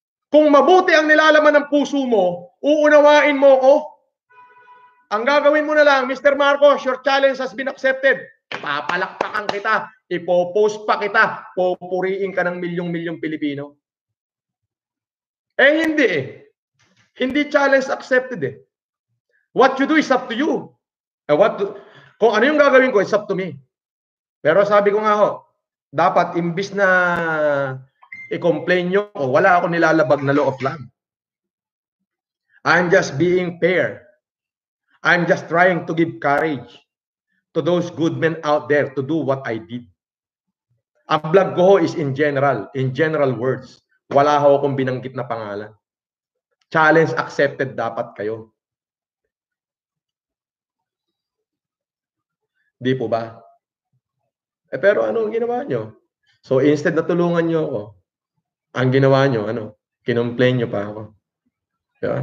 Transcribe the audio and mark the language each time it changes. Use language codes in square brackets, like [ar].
[tl] Kung mabuti ang nilalaman ng puso mo, uunawain mo ko. Ang gagawin mo na lang, Mr. [en] Marcos, your challenge has been accepted. [tl] Papalakpakan kita, ipopost pa kita, pupuriin ka ng milyong-milyong Pilipino. Hindi eh. Hindi challenge accepted eh. [en] What you do is up to you. [tl] Kung ano yung gagawin ko, [en] it's up to me. [tl] Pero sabi ko nga ho, dapat imbis na i-complain nyo ko, wala ako nilalabag na [en] law of land. I'm just being fair. I'm just trying to give courage to those good men out there to do what I did. [tl] Ang vlog ko ho [en] is in general words. [tl] Wala ho akong binanggit na pangalan. Challenge accepted dapat kayo. Di po ba? Pero ano ang ginawa nyo? So instead na tulungan nyo ako, ang ginawa nyo, kinumplain nyo pa ako. Diba?